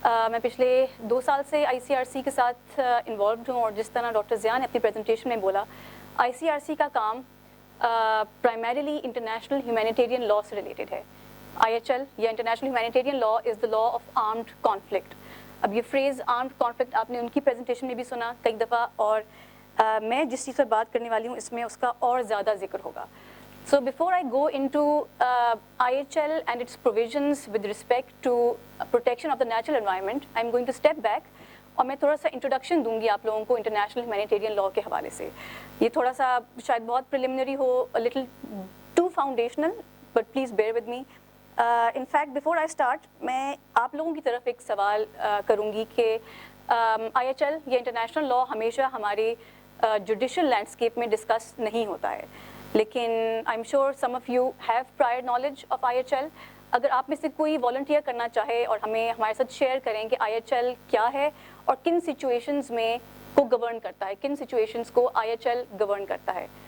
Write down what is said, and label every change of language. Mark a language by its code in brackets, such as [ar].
[ur] میں پچھلے 2 سال سے ICRC کے ساتھ انوالوڈ ہوں, اور جس طرح ڈاکٹر ضیاء نے اپنی پریزنٹیشن میں بولا, ICRC کا کام پرائمریلی انٹرنیشنل ہیومینیٹیرین لا سے ریلیٹڈ ہے. [en] IHL یا international humanitarian law is the law of armed conflict. [ur] اب یہ فریز آرمڈ کانفلکٹ آپ نے ان کی پریزنٹیشن میں بھی سنا کئی دفعہ, اور میں جس چیز پر بات کرنے والی ہوں اس میں اس کا اور زیادہ ذکر ہوگا. [en] So before I go into IHL and its provisions with respect to protection of the natural environment, I'm going to step back [ur] اور میں تھوڑا سا انٹروڈکشن دوں گی آپ لوگوں کو انٹرنیشنل ہیومینیٹیرین لا کے حوالے سے. یہ تھوڑا سا شاید بہت preliminary ہو, [en] a little too foundational, but please bear with me. In fact, before I start, [ur] میں آپ لوگوں کی طرف ایک سوال کروں گی کہ IHL یا انٹرنیشنل لا ہمیشہ ہمارے جوڈیشل لینڈسکیپ میں ڈسکس نہیں ہوتا ہے, لیکن [en] I am sure some of you have prior knowledge of IHL. [ur] اگر آپ میں سے کوئی والنٹیئر کرنا چاہے اور ہمارے ساتھ شیئر کریں کہ IHL کیا ہے اور کن سچویشنز میں کو گورن کرتا ہے, کن سچویشنز کو IHL گورن کرتا ہے.